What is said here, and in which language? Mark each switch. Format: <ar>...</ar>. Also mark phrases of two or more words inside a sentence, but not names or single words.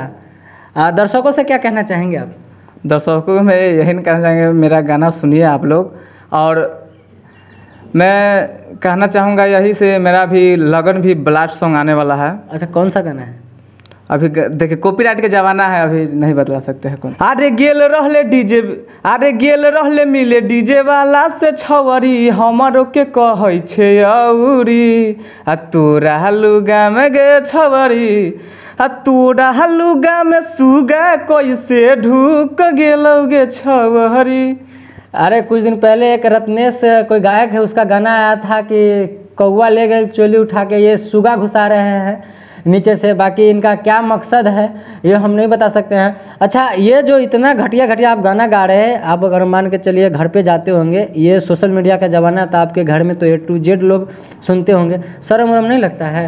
<hi>दर्शकों से क्या कहना चाहेंगे आप? दर्शकों को मैं यही कहना चाहेंगे, मेरा गाना सुनिए आप लोग। और मैं कहना चाहूँगा यही से, मेरा भी लगन भी</hi> <en>blast song</en> <hi>आने वाला है। अच्छा, कौन सा गाना है? अभी देखिए, कॉपीराइट के जमाना है, अभी नहीं बतला सकते हैं कौन।</hi> <anp>अरे गेल रहले मिले डीजे वाला से छवरी, हमारो के कहै छे औरी। आ तोरा लुगा में गे छवरी, आ तोरा लुगा में सुगा कैसे ढुक गेलौगे छवरी।</anp> <hi>अरे कुछ दिन पहले एक रत्नेश कोई गायक है, उसका गाना आया था कि कौवा ले गए चोली उठा के, ये सुगा घुसा रहे हैं। नीचे से। बाकी इनका क्या मकसद है ये हम नहीं बता सकते हैं। अच्छा, ये जो इतना घटिया घटिया आप गाना गा रहे हैं, आप अगर मान के चलिए घर पे जाते होंगे, ये</hi> <en>social media</en> <hi>का ज़माना था, आपके घर में तो</hi> <en>A to Z</en> <hi>लोग सुनते होंगे, शर्म वरम नहीं लगता है?</hi>